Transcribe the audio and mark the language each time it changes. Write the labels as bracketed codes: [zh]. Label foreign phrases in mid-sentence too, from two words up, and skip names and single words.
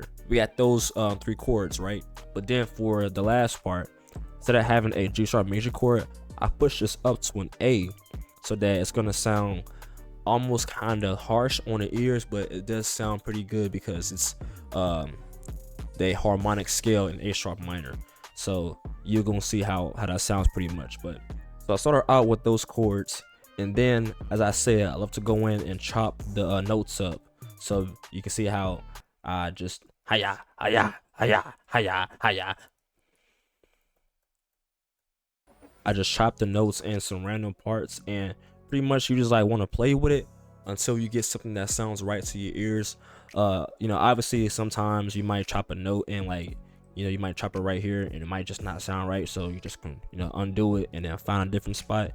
[en] We got those 3 chords, right? But then for the last part, instead of having a G sharp major chord, I push this up to an A, so that it's gonna sound almost kind of harsh on the ears, but it does sound pretty good because it's the harmonic scale in A sharp minor. So you're gonna see how that sounds pretty much. But so I started out with those chords, and then, as I said, I love to go in and chop the notes up. So you can see how I just hi-ya, hi-ya, hi-ya, hi-ya, hi-ya. I just chop the notes in some random parts, and pretty much you just like want to play with it until you get something that sounds right to your ears. Obviously sometimes you might chop a note and like you might chop it right here and it might just not sound right, so you just can undo it and then find a different spot.